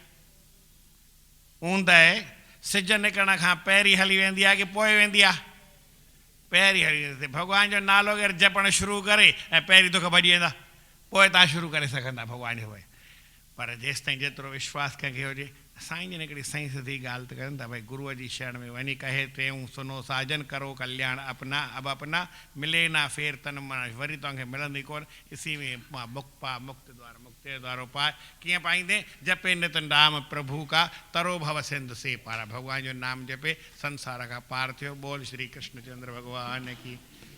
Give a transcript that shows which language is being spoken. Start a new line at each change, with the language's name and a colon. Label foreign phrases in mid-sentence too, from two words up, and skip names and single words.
Sindhi: ऊंदहि सिज निकिरण खां पहिरीं हली वेंदी आहे की पोइ वेंदी आहे? पहिरीं हली वेंदी। भॻवान जो नालो केरु जपणु शुरू करे ऐं पहिरीं दुख भॼी वेंदा, पोइ तव्हां शुरू करे सघंदा भॻवान जो। पर जेसि ताईं जेतिरो विश्वास कंहिंखे हुजे, साईं जन हिकिड़ी साईं सिधी ॻाल्हि त कनि था, भई गुरूअ जी शरण में वञी
Hindi: कहे टेऊं सुनो साजन करो कल्याण अपना, अब अपना मिले ना फेर तन मन,
Sindhi: वरी तव्हांखे मिलंदी कोन,
Hindi: इसी में मां मुक्त पा, मुक्त द्वार मुक्ति द्वारो पाए।
Sindhi: कीअं पाईंदे?
Hindi: जपे नित नाम प्रभु का तरो भव सिंध से पारा,
Sindhi: भॻवान जो नाम जपे संसार खां पार थियो।
Hindi: बोल श्री कृष्ण चंद्र भॻवान की।